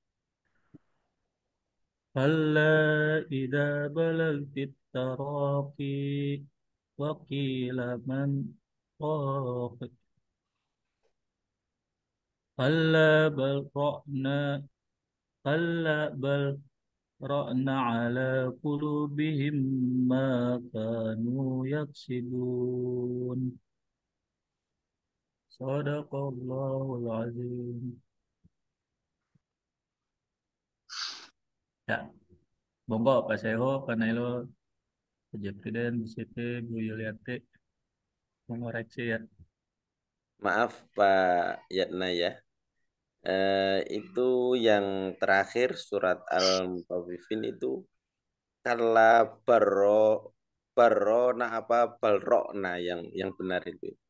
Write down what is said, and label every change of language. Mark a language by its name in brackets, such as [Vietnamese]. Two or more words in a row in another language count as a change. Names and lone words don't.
[Arabic] كلا إذا بلغت التراقي وقيل من راق كلا بل رأنا كلا بل رأنا على قلوبهم ما كانوا يكسبون صدق الله العظيم. [Indonesian] Ya, monggo Pak Seho, Pak Nailo, Pak Presiden, Bu Siti, Bu Yuliati, mengoreksi ya. Maaf Pak Yatna ya. Itu yang terakhir surat Al-Mutaffifin itu [Arabic] كلا بل ران [Indonesian] apa balrokna yang benar itu.